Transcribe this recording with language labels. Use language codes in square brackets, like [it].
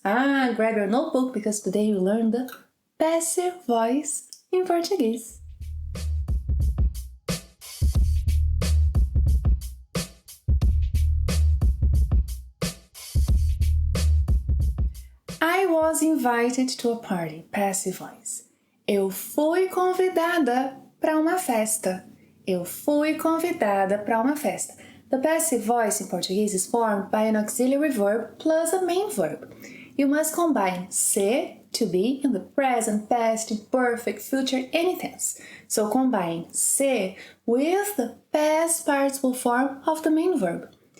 [en] Grab your notebook because today you learn the passive voice in Portuguese. I was invited to a party, passive voice. [pt] Eu fui convidada para uma festa. Eu fui convidada para uma festa. [en] The passive voice in Portuguese is formed by an auxiliary verb plus a main verb. You must combine ser, to be, in the present, past, imperfect, future, any tense. So combine ser with the past participle form of the main verb.